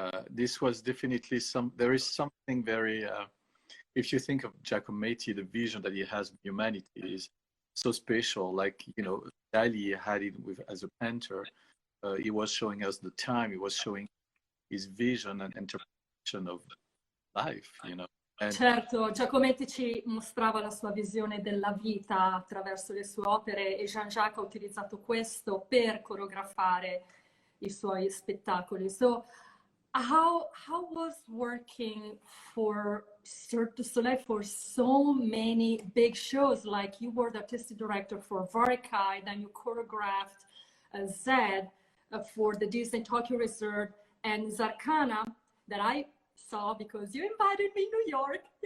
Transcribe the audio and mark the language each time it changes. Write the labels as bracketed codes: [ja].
[en] This was definitely there is something very, if you think of Giacometti, the vision that he has of humanity is so special. Like, you know, Dali had it as a painter. He was showing us the time, he was showing his vision and interpretation of life, you know. [it] Certo, Giacometti ci mostrava la sua visione della vita attraverso le sue opere, e Jean-Jacques ha utilizzato questo per coreografare i suoi spettacoli. [en] So, how was working for Cirque du Soleil for so many big shows? Like, you were the artistic director for Varekai, then you choreographed Zed for the Disney Tokyo Resort, and Zarkana, that I saw because you invited me to New York.